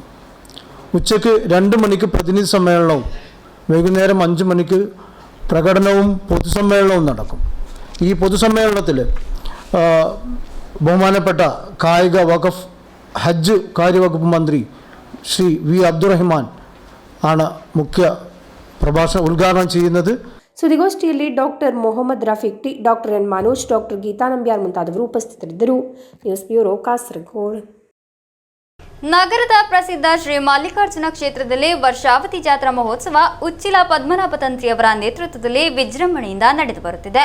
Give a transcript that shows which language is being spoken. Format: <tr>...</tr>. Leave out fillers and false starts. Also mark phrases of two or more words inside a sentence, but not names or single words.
<ml>ഉച്ചയ്ക്ക് 2 മണിക്ക് പ്രതിനിധി സമ്മേളനവും വൈകുന്നേരം 5 മണിക്ക് പ്രകടനവും പൊതുസമ്മേളനവും നടക്കും. ഈ പൊതുസമ്മേളനത്തിൽ ബഹുമാനപ്പെട്ട കായിക വഖഫ് ഹജ്ജ് കാര്യവകുപ്പ് മന്ത്രി ശ്രീ വി അബ്ദുൾ റഹ്മാൻ ആണ് മുഖ്യ പ്രഭാഷണം ഉദ്ഘാടനം ചെയ്യുന്നത്.</ml> <kn>ಸುದ್ದಿಗೋಷ್ಠಿಯಲ್ಲಿ ಡಾಕ್ಟರ್ ಮೊಹಮ್ಮದ್ ರಫೀಕ್ ಟಿ, ಡಾಕ್ಟರ್ ಎನ್ ಮನೋಜ್, ಡಾಕ್ಟರ್ ಗೀತಾ ನಂಬ್ಯಾರ್ ಮುಂತಾದವರು ಉಪಸ್ಥಿತರಿದ್ದರು.</kn> <en>news bureau,</en> <kn>ಕಾಸರಗೋಡು. ನಗರದ ಪ್ರಸಿದ್ಧ ಶ್ರೀ ಮಲ್ಲಿಕಾರ್ಜುನ ಕ್ಷೇತ್ರದಲ್ಲಿ ವರ್ಷಾವತಿ ಜಾತ್ರಾ ಮಹೋತ್ಸವ ಉಚ್ಚಿಲ ಪದ್ಮನಾಭ ತಂತ್ರಿಯವರ ನೇತೃತ್ವದಲ್ಲಿ ವಿಜೃಂಭಣೆಯಿಂದ ನಡೆದು ಬರುತ್ತಿದೆ.</kn>